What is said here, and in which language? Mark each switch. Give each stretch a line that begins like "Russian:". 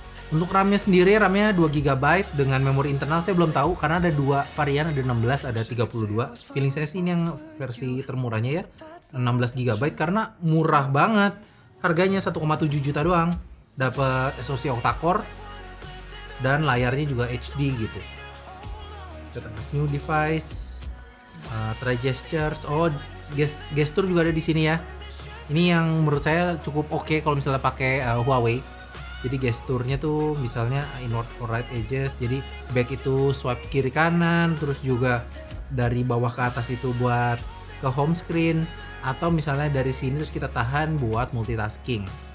Indonesian: Untuk RAM-nya sendiri, RAM-nya 2 GB dengan memori internal saya belum tahu karena ada dua varian, ada 16, ada 32. Feeling saya sih ini yang versi termurahnya ya, 16 GB karena murah banget. Harganya 1,7 juta doang. Dapat SoC octa-core dan layarnya juga HD gitu.
English: Set as new device, try gestures.
Indonesian: Oh, gesture juga ada di sini ya. Ini yang menurut saya cukup oke kalau misalnya pakai Huawei. Jadi gesturnya tuh misalnya
English: inward for right edges,
Indonesian: jadi back itu swipe kiri kanan, terus juga dari bawah ke atas itu buat ke home screen, atau misalnya dari sini terus kita tahan buat multitasking.